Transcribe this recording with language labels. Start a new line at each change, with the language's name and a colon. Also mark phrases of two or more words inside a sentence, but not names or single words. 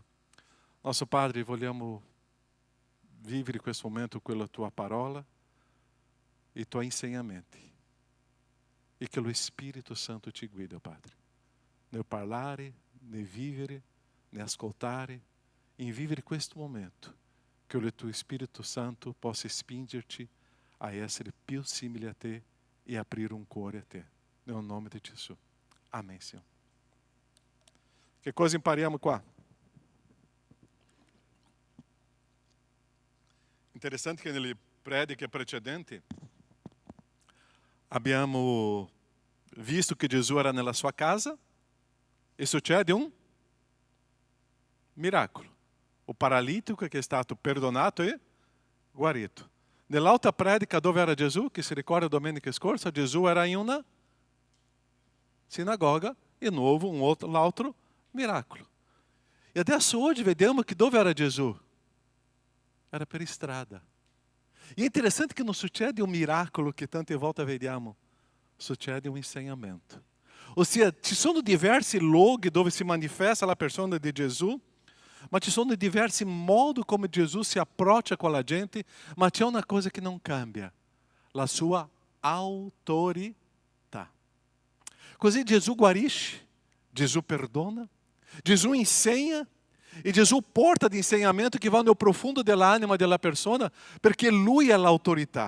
Italian: Nostro Padre, vogliamo vivere questo momento con la tua parola e i tuoi insegnamenti, e che lo Spirito Santo ti guidi, Padre, nel parlare, nel vivere, nel ascoltare, in vivere questo momento, che il tuo Spirito Santo possa spingerci a essere più simili a te e aprire un cuore a te, nel nome di Gesù.
Portuguese: Amém, Senhor. Que coisa
Italian: impariamo qua? Interessante che nelle prediche precedenti abbiamo visto che Gesù era nella sua casa e succede un miracolo. O paralitico che è stato perdonato e guarito. Nell'altra predica dove era Gesù, che si ricorda domenica scorsa, Gesù era in una sinagoga e
Portuguese: novo um outro
Italian: miracolo. E adesso oggi vediamo que dove era Gesù? Era per strada. E
Portuguese: é interessante que não
Italian: succede um miracolo que tante volte vediamo, succede um insegnamento.
Portuguese: Ou seja,
Italian: ci sono diversi luoghi dove si manifesta la persona di Gesù, ma ci sono diversi modi come Gesù si approccia con la gente, ma c'è una cosa che non cambia, la sua autorità. Così Gesù guarisce, Gesù perdona, Gesù insegna e Gesù porta di insegnamento che va nel profondo dell'anima della persona perché Lui è l'autorità.